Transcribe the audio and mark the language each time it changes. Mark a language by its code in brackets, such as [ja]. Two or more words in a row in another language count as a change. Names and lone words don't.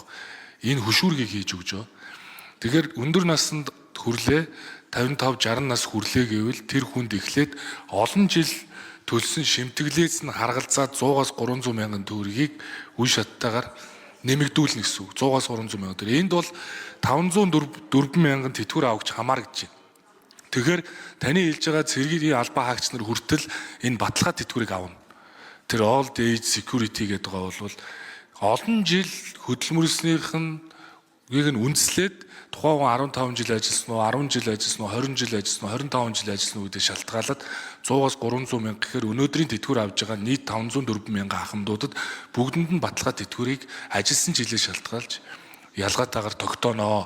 [mn] Энэ хөшүүргийг хийж өгч байгаа. Тэгэхээр өндөр наснд хүрлээ 55-60 нас хүрлээ гэвэл тэр хүнд эхлээд олон жил төлсөн шимтгэлээс нь харгалзаад 100-аас 300 мянган төгрөгийг үе шаттайгаар нэмэгдүүлнэ гэсэн үг. 100-аас 300 мянган төгрөг. Энд бол 504 мянган тэтгэвэр авахч хамаарч байна. Тэгэхээр таны хэлж байгаа цэргийн албан хаагч нар хүртэл энэ баталгаа тэтгэврийг авна. Тэр [en] old age security [mn] гэдэг байгаа бол олон жил хөдөлмөрснийх нь үндэслээд тухайн 15 жил ажилласан уу, 10 жил ажилласан уу, 20 жил ажилласан уу, 25 жил ажилласан уу гэдэг шалтгаалаад 100-аас 300 мянга гэхээр өнөөдрийн тэтгэвэр авж байгаа нийт 504 мянган ахмадуудад бүгдэнд нь баталгаа тэтгэврийг ажилласан жилээс шалтгаалж ялгаатаагаар тогтооно.